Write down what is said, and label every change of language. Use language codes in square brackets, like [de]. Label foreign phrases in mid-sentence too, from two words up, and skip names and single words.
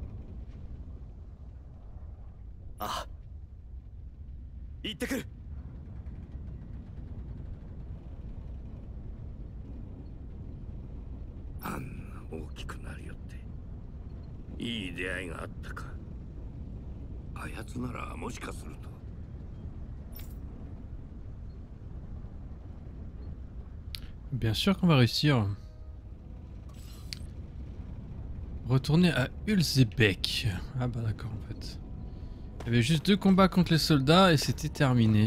[ja] ああ、行ってくる。あんな大きくなりよっていい出会いがあったか。あやつならもしかすると。 [fr] Bien sûr qu'on va réussir. Retourner à Ulzebek. Ah bah d'accord en fait. Il y avait juste 2 combats contre les soldats et c'était terminé.